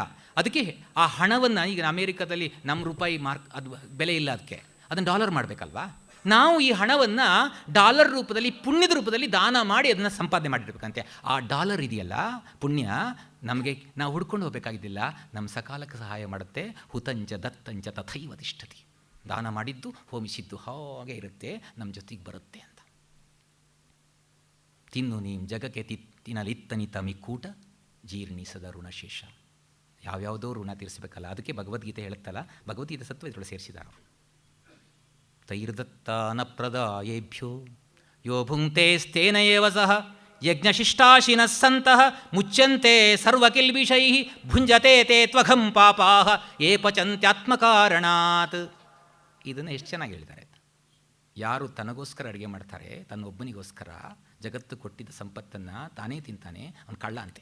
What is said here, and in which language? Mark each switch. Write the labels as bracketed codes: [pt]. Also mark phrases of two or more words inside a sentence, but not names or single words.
[kn] ಅದಕ್ಕೆ ಆ ಹಣವನ್ನು ಈಗ ಅಮೇರಿಕಾದಲ್ಲಿ ನಮ್ಮ ರೂಪಾಯಿ ಅದು ಬೆಲೆ ಇಲ್ಲ, ಅದಕ್ಕೆ ಅದನ್ನು ಡಾಲರ್ ಮಾಡಬೇಕಲ್ವಾ. ನಾವು ಈ ಹಣವನ್ನು ಡಾಲರ್ ರೂಪದಲ್ಲಿ, ಪುಣ್ಯದ ರೂಪದಲ್ಲಿ ದಾನ ಮಾಡಿ ಅದನ್ನು ಸಂಪಾದನೆ ಮಾಡಿರ್ಬೇಕಂತೆ. ಆ ಡಾಲರ್ ಇದೆಯಲ್ಲ, ಪುಣ್ಯ ನಮಗೆ ನಾವು ಹುಡ್ಕೊಂಡು ಹೋಗಬೇಕಾಗಿದ್ದಿಲ್ಲ, ನಮ್ಮ ಸಕಾಲಕ್ಕೆ ಸಹಾಯ ಮಾಡುತ್ತೆ. [sa] हुतञ्च दत्तञ्च तथैव तिष्ठति. [kn] ದಾನ ಮಾಡಿದ್ದು ಹೋಮಿಸಿದ್ದು ಹಾಗೆ ಇರುತ್ತೆ, ನಮ್ಮ ಜೊತೆಗೆ ಬರುತ್ತೆ ಅಂತ. ತಿನ್ನು ನೀಂ ಜಗಕ್ಕೆ ತಿನ್ನಲಿತ್ತನಿತ ಮಿಕ್ಕೂಟ ಜೀರ್ಣಿಸದ ಋಣಶೇಷ. ಯಾವ್ಯಾವುದೋ ಋಣ ತೀರಿಸಬೇಕಲ್ಲ, ಅದಕ್ಕೆ ಭಗವದ್ಗೀತೆ ಹೇಳುತ್ತಲ್ಲ, ಭಗವದ್ಗೀತೆ ಸತ್ವ ಇದರೊಳಗೆ ಸೇರಿಸಿದ್ದಾರೆ. [sa] तैर्दत्तान प्रदायेभ्यो यो भुङ्क्ते स्थेन एव सह यज्ञशिष्टाशिनः सन्तः मुच्यन्ते सर्वकिल्बिषै भुञ्जते ते त्वघं पापाः ये पचन्त्यात्मकारणात्. [kn] ಇದನ್ನು ಎಷ್ಟು ಚೆನ್ನಾಗಿ ಹೇಳಿದ್ದಾರೆ. ಯಾರು ತನಗೋಸ್ಕರ ಅಡುಗೆ ಮಾಡ್ತಾರೆ, ತನ್ನೊಬ್ಬನಿಗೋಸ್ಕರ ಜಗತ್ತು ಕೊಟ್ಟಿದ್ದ ಸಂಪತ್ತನ್ನು ತಾನೇ ತಿಂತಾನೆ, ಅವನು ಕಳ್ಳ ಅಂತೆ.